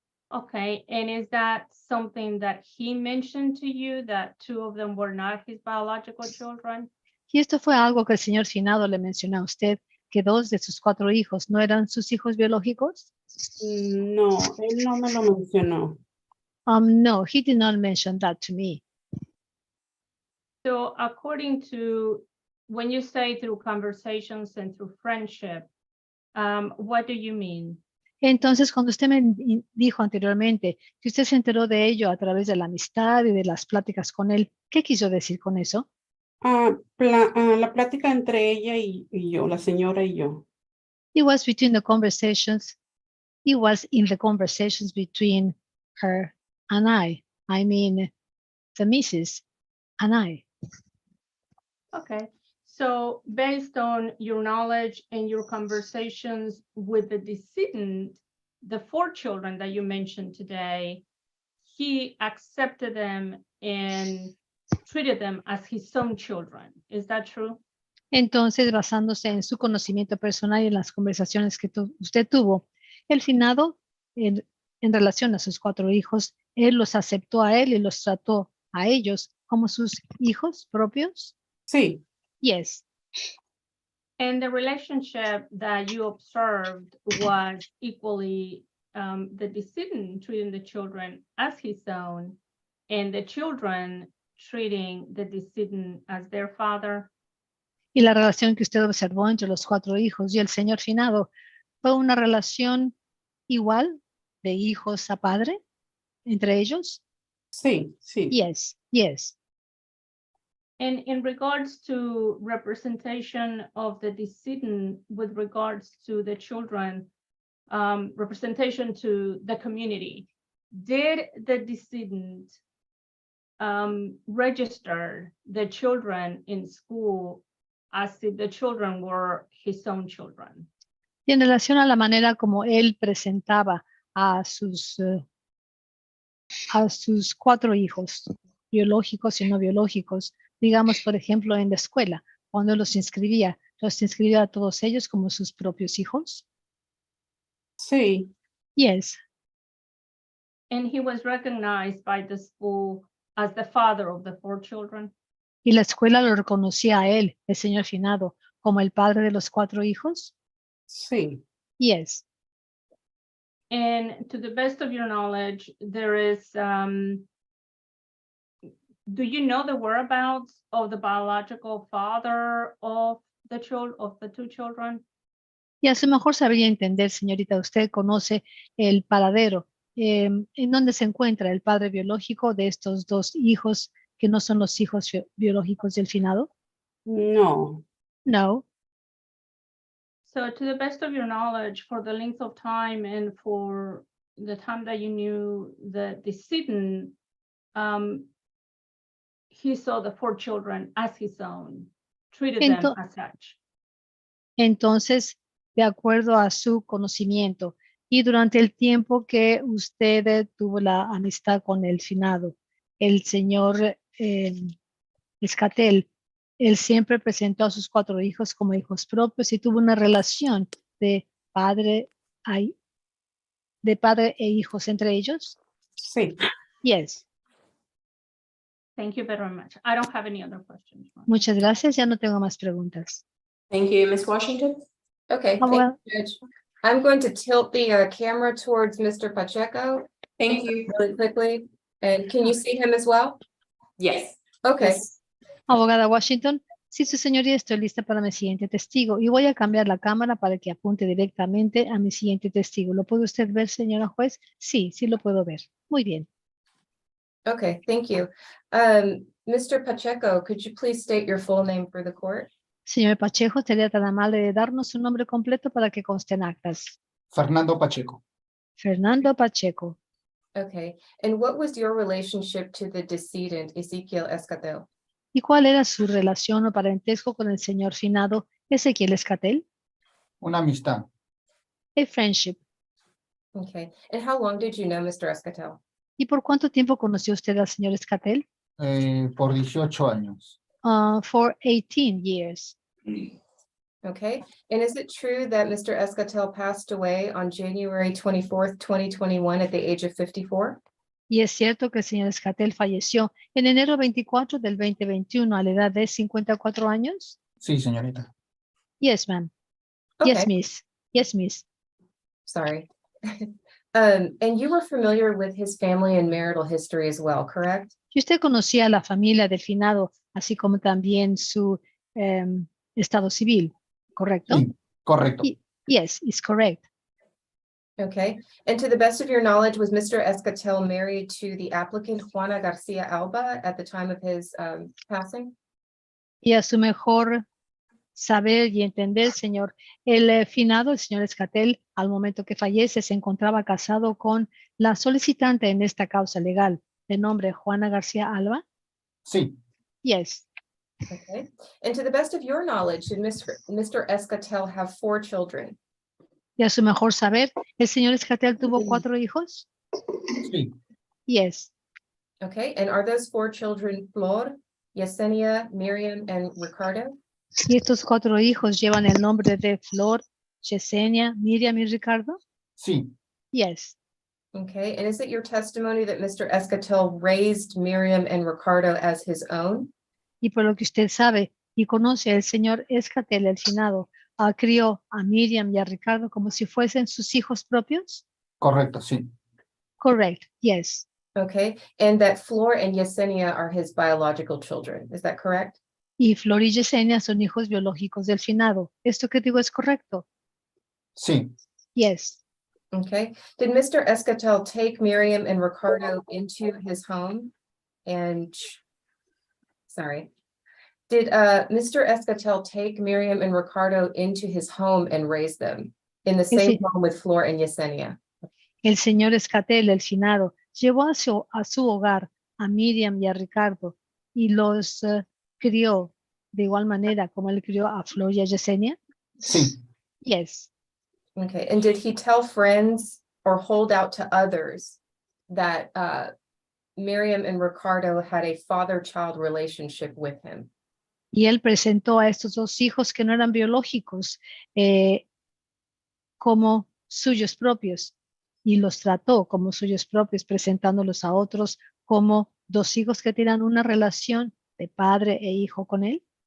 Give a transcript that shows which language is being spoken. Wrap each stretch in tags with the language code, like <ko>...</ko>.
<en>Okay, and is that something that he mentioned to you, that 2 of them were not his biological children?</en> <es>Y esto fue algo que el señor finado le mencionó a usted, que 2 de sus 4 hijos no eran sus hijos biológicos. No, él no me lo mencionó.</es> <en>No, he did not mention that to me. So according to, when you say through conversations and through friendship, what do you mean?</en> <es>Entonces, cuando usted me dijo anteriormente que usted se enteró de ello a través de la amistad y de las pláticas con él, ¿qué quiso decir con eso? La plática entre ella y yo, la señora y yo.</es> <en>It was between the conversations. It was in the conversations between her and I mean, the Mrs. and I. Okay, so based on your knowledge and your conversations with the decedent, the 4 children that you mentioned today, he accepted them and treated them as his own children. Is that true?</en> <es>Entonces, basándose en su conocimiento personal y en las conversaciones que usted tuvo, el finado, en relación a sus 4 hijos, él los aceptó a él y los trató a ellos como sus hijos propios? Sí.</es> <en>Yes. And the relationship that you observed was equally the decedent treating the children as his own and the children treating the decedent as their father.</en> <es>Y la relación que usted observó entre los 4 hijos y el señor finado fue una relación igual de hijos a padre entre ellos? Sí, sí.</es> <en>Yes, yes. And in regards to representation of the decedent with regards to the children, representation to the community. Did the decedent register the children in school as if the children were his own children?</en> <es>Y en relación a la manera como él presentaba a sus 4 hijos, biológicos y no biológicos, digamos, por ejemplo, en la escuela, cuando los inscribía a todos ellos como sus propios hijos. Sí,</es> <en>Yes. And he was recognized by the school as the father of the 4 children.</en> <es>Y la escuela lo reconocía a él, el señor finado, como el padre de los 4 hijos. sí.</es> <en>Yes. And to the best of your knowledge, there is, do you know the whereabouts of the biological father of the 2 children?</en> <es>Y a su mejor sabría entender, señorita, usted conoce el paradero, en dónde se encuentra el padre biológico de estos 2 hijos que no son los hijos biológicos del finado. No,</es> <en>No. So to the best of your knowledge, for the length of time and for the time that you knew the decedent, he saw the 4 children as his own, treated them as such.</en> <es>Entonces, de acuerdo a su conocimiento y durante el tiempo que usted tuvo la amistad con el finado, el señor Escatel, él siempre presentó a sus 4 hijos como hijos propios y tuvo una relación de padre e hijos entre ellos. sí.</es> <en>Yes. Thank you very much. I don't have any other questions.</en> <es>Muchas gracias. Ya no tengo más preguntas.</es> <en>Thank you, Ms. Washington. Okay, Oh, thank well. you, Judge. I'm going to tilt the camera towards Mr. Pacheco Thank you. really quickly. And can you see him as well? Yes. Okay,</en> <es>Abogada Washington, sí, su señoría, estoy lista para mi siguiente testigo y voy a cambiar la cámara para que apunte directamente a mi siguiente testigo. ¿Lo puede usted ver, señora juez? Sí, sí lo puedo ver. Muy bien.</es> <en>okay, thank you. Mr. Pacheco, could you please state your full name for the court?</en> <es>Señor Pacheco, sería tan amable de darnos su nombre completo para que conste en actas. Fernando Pacheco.</es> <en>Fernando Pacheco. Okay, and what was your relationship to the decedent, Ezequiel Escatel?</en> <es>¿Y cuál era su relación o parentesco con el señor finado Ezequiel Escatel? Una amistad.</es> <en>A friendship. Okay, and how long did you know Mr. Escatel?</en> <es>¿Y por cuánto tiempo conoció usted al señor Escatel? Por 18 años.</es> <en>For 18 years. Okay, and is it true that Mr. Escatel passed away on January 24th, 2021 at the age of 54?</en> <es>Y es cierto que el señor Escatel falleció en enero 24 del 2021 a la edad de 54 años. Sí, señorita.</es> <en>Yes, ma'am. Okay, Yes, miss. Yes, miss. sorry. And you were familiar with his family and marital history as well, correct?</en> <es>Y usted conocía a la familia del finado, así como también su estado civil, ¿correcto? Sí, correcto.</es> <en>Yes, it's correct. Okay, and to the best of your knowledge, was Mr. Escatel married to the applicant Juana Garcia Alba at the time of his passing?</en> <es>Y a su mejor saber y entender, señor, el finado, el señor Escatel, al momento que fallece, se encontraba casado con la solicitante en esta causa legal, de nombre Juana García Alba. Sí,</es> <en>Yes. Okay, and to the best of your knowledge, did Mr. Escatel have 4 children?</en> <es>Y a su mejor saber, ¿el señor Escatel tuvo 4 hijos? sí,</es> <en>Yes. Okay, and are those 4 children Flor, Yesenia, Miriam, and Ricardo?</en> <es>Y estos 4 hijos llevan el nombre de Flor, Yesenia, Miriam y Ricardo? sí,</es> <en>Yes. Okay, and is it your testimony that Mr. Escatel raised Miriam and Ricardo as his own?</en> <es>Y por lo que usted sabe y conoce, el señor Escatel, el finado, crió a Miriam y a Ricardo como si fuesen sus hijos propios? correcto, sí.</es> <en>Correct. Yes. Okay, and that Flor and Yesenia are his biological children, is that correct?</en> <es>Y Flor y Yesenia son hijos biológicos del finado. ¿Esto que digo es correcto? Sí,</es> <en>Yes. Okay, did Mr. Escatel take Miriam and Ricardo into his home? And, sorry, did Mr. Escatel take Miriam and Ricardo into his home and raise them? in the same</en> <es>sí.</es> <en>home with Flor and Yesenia.</en> <es>El señor Escatel, el finado, llevó a su hogar a Miriam y a Ricardo y los crió de igual manera como él crió a Flor y a Yesenia. Sí,</es> <en>Yes. Okay, and did he tell friends or hold out to others that Miriam and Ricardo had a father-child relationship with him?</en> <es>Y él presentó a estos dos hijos que no eran biológicos como suyos propios y los trató como suyos propios, presentándolos a otros como dos hijos que tenían una relación de padre e hijo con él.</es>